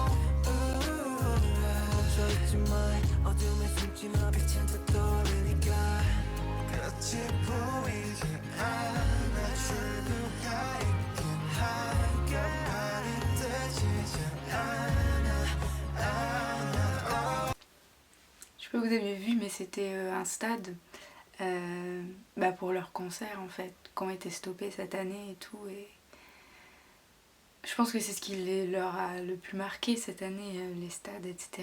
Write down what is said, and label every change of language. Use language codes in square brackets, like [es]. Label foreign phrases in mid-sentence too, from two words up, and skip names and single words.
[ko] 멈춰있지 마 어둠에 숨지 마 빛은 또 떠오르니까 끝이 보이지 않아 출구가 있긴 한가 발이 뜨지 않아. [fr] Je sais pas si vous avez vu, mais c'était un stade pour leur concert en fait, qui ont été stoppés cette année et tout. Et je pense que c'est ce qui leur a le plus marqué cette année, les stades, etc.